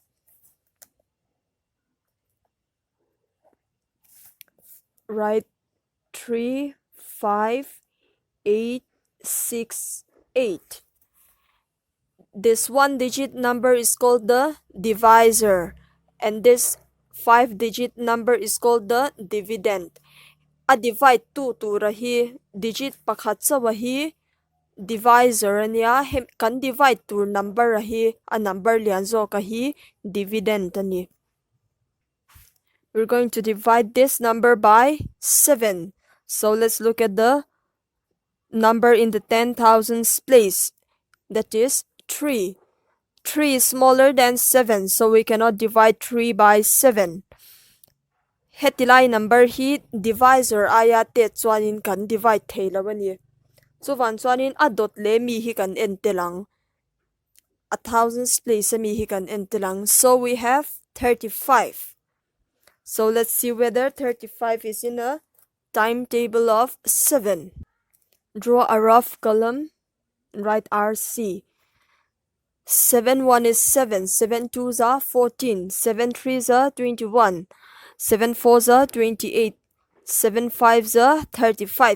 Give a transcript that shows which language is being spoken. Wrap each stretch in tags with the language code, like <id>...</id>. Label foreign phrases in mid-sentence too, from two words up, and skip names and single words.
<en>Write 3, 5, 8, 6, 8. This 1-digit number is called the divisor, and this 5-digit number is called the dividend.</en> <lus>A divide 2 rahi digit pakhat chawa hi divisor ania kan divide tur number rahi a number lian zo ka hi dividend ani.</lus> <en>We're going to divide this number by 7. So let's look at the number in the 10,000s place. That is 3. 3 is smaller than 7, so we cannot divide 3 by 7.</en> <lus>Hetilai number hi divisor aya te chuanin kan divide theilawani. Chuwan chuanin a dot le mi hi kan ente lang. 1,000s place mi hi kan ente lang.</lus> <en>So we have 35. So let's see whether 35 is in a timetable of 7. Draw a rough column and write RC. 7 1 is 7, 7 2s are 14, 7 3s are 21, 7 4s are 28, 7 5s are 35.</en>